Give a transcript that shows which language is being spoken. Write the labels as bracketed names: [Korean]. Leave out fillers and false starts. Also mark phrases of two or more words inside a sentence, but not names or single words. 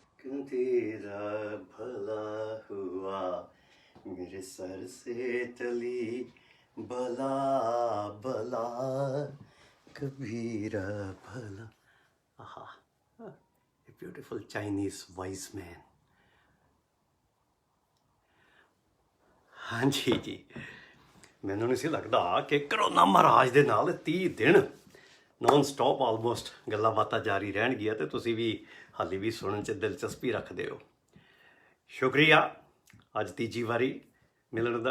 [Hindi] तेरा भला हुआ मेरे सर से टली बला बला कबीरा भला। आहा, [English] a beautiful Chinese wise man। [Hindi] हाँ जी, [Punjabi] ਮੈਨੂੰ ਨਹੀਂ ਸੀ ਲੱਗਦਾ ਕਿ ਕਰੋਨਾ ਮਹਾਰਾਜ ਦੇ ਨਾਲ 30 ਦਿਨ [English] non stop almost [Punjabi] ਗੱਲਾਂ ਬਾਤਾਂ ਜਾਰੀ ਰਹਿਣਗੀਆਂ ਤੇ ਤੁਸੀਂ ਵੀ ਹਾਲੇ ਵੀ ਸੁਣਨ 'ਚ ਦਿਲਚਸਪੀ ਰੱਖਦੇ ਹੋ। ਸ਼ੁਕਰੀਆ ਅੱਜ ਤੀਜੀ ਵਾਰੀ ਮਿਲਣ ਦਾ।